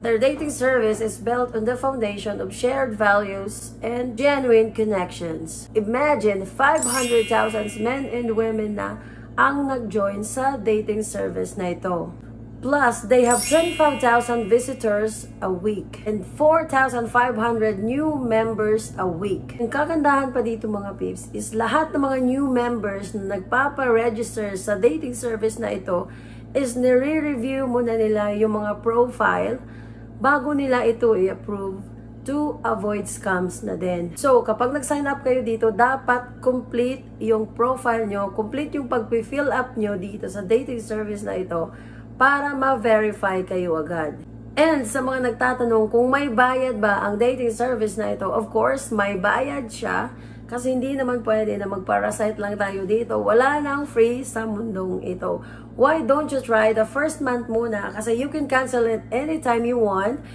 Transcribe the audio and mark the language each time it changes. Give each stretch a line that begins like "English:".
English: Their dating service is built on the foundation of shared values and genuine connections. Imagine 500,000 men and women
Filipino: na ang nag-join sa dating service na ito.
English: Plus, they have 25,000 visitors a week and 4,500 new members a week.
Filipino: Ang kagandahan pa dito mga peeps is lahat ng mga new members na nagpapa-register sa dating service na ito is nire-review muna nila yung mga profile bago nila ito i-approve
English: to avoid scams
Filipino: na din. So, kapag nag-sign up kayo dito, dapat complete yung profile nyo, complete yung pag-fill up nyo dito sa dating service na ito para ma-verify kayo agad. And sa mga nagtatanong kung may bayad ba ang dating service na ito,
English: of course,
Filipino: may bayad siya kasi hindi naman pwede na mag-parasite lang tayo dito. Wala nang free sa mundong ito.
English: Why don't you try the first month
Filipino: muna? Kasi
English: you can cancel it anytime you want.